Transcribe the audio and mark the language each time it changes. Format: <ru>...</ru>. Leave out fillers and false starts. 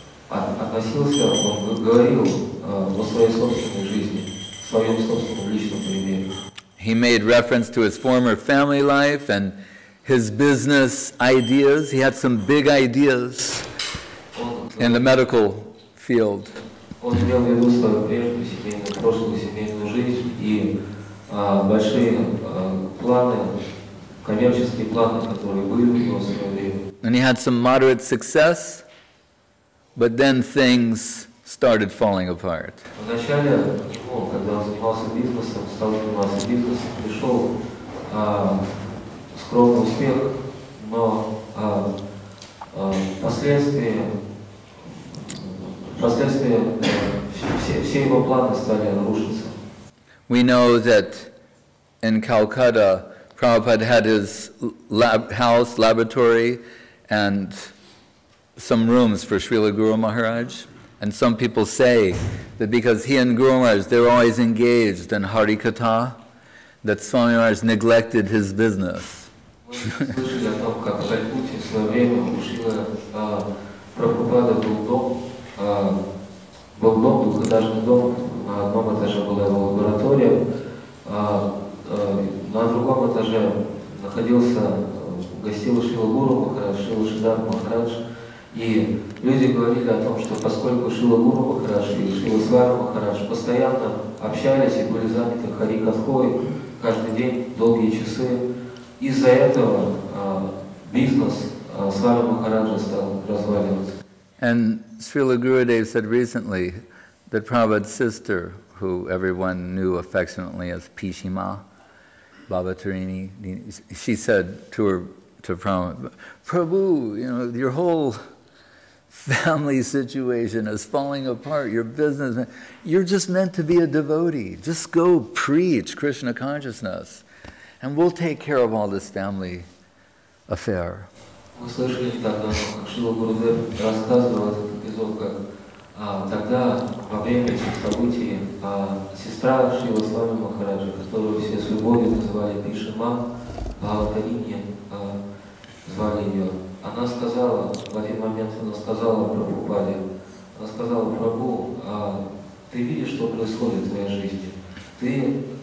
<ru>Он относился, он говорил о своей собственной жизни, в своем собственном личном примере.</ru> <en>He made reference to his former family life and his business ideas. He had some big ideas in the medical field.</en> <ru>Он имел в виду свою прежнюю семейную, прошлую семейную жизнь и большие планы, коммерческие планы, которые были у него в свое время.</ru> <en>And he had some moderate success, but then things started falling apart.</en> <ru>Вначале ему, когда он занимался бизнесом, стал заниматься бизнесом, пришел скромный успех, но впоследствии все его планы стали рушиться.</ru> <en>We know that in Calcutta, Prabhupada had his house, laboratory, and some rooms for Srila Guru Maharaj. And some people say that because he and Guru Maharaj, they're always engaged in Harikatha, that Swami Maharaj neglected his business.</en> <ru>Мы слышали о том, как в Калькутте в свое время у Шрилы Прабхупады был дом, двухэтажный дом, на одном этаже была его лаборатория, на другом этаже гостил Шрила Гуру Махарадж, Шрила Шидар Махарадж, и люди говорили о том, что поскольку Шрила Гуру Махарадж и Шрила Свами Махарадж постоянно общались и были заняты Харикатхой каждый день, долгие часы, из-за этого бизнес Свами Махараджа стал разваливаться.</ru> <en>And Srila Gurudev said recently that Prabhupada's sister, who everyone knew affectionately as Pishima, Baba Tarini, she said to Prabhupada, Prabhu, you know, your whole family situation is falling apart, your business, you're just meant to be a devotee. Just go preach Krishna consciousness, and we'll take care of all this family affair.</en> <ru>Мы слышали недавно, как Шрила Гурудев рассказывал этот эпизод, как тогда, во время этих событий, сестра Шрила Свами Махараджа, которую все с любовью называли Пишима, Бхаватарине, звали ее, она сказала, в один момент она сказала Прабхупаде, она сказала: Прабху, ты видишь, что происходит в твоей жизни?</ru>